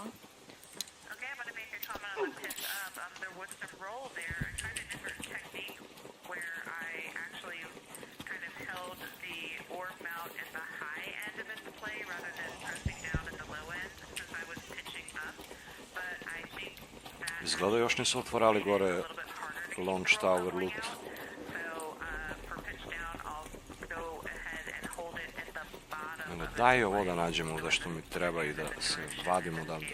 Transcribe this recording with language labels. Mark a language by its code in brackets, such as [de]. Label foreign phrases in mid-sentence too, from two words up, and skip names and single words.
[en] Okay, I'm going to make a comment on the pitch up. There was some roll there. I tried a different technique where I actually kind of held the orb mount at the high end of its play rather than pressing down at the low end since I was pitching up. But I think that [bs] Izgleda još nisu otvarali gore [en] launch tower loot. [bs] Daj ovo da nađemo ovdje što mi treba i da se vadimo odavde.